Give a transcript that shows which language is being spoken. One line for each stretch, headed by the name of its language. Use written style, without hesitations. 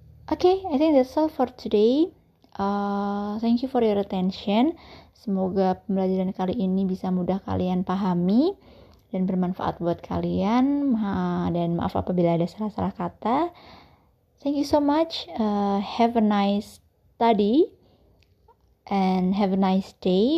English: Oke, I think that's all for today. Thank you for your attention.
Indonesian: Semoga pembelajaran kali ini bisa mudah kalian pahami dan bermanfaat buat kalian. Dan maaf apabila ada salah-salah kata.
English: Thank you so much. Have a nice study and have a nice day.